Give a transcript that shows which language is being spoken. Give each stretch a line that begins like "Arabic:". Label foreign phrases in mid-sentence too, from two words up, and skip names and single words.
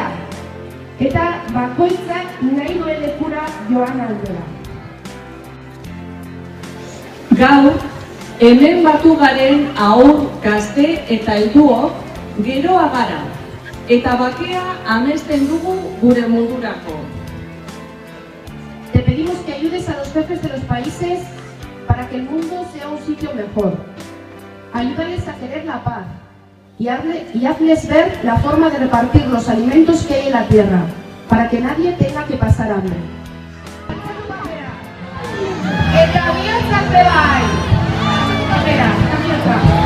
Basque: Eta bakoitzak nahi duen lekura joan aldera. Gaur, hemen batu garen haur, gazte eta helduok geroa gara. Eta bakea amesten dugu gure mundurako.
Spanish: Te pedimos que ayudes a los jefes de los países para que el mundo sea un sitio mejor. Ayúdales a querer la paz y hazles ver la forma de repartir los alimentos que hay en la tierra, para que nadie tenga que pasar hambre.
Basque: Eta bihotza zebai! Espera, bihotza.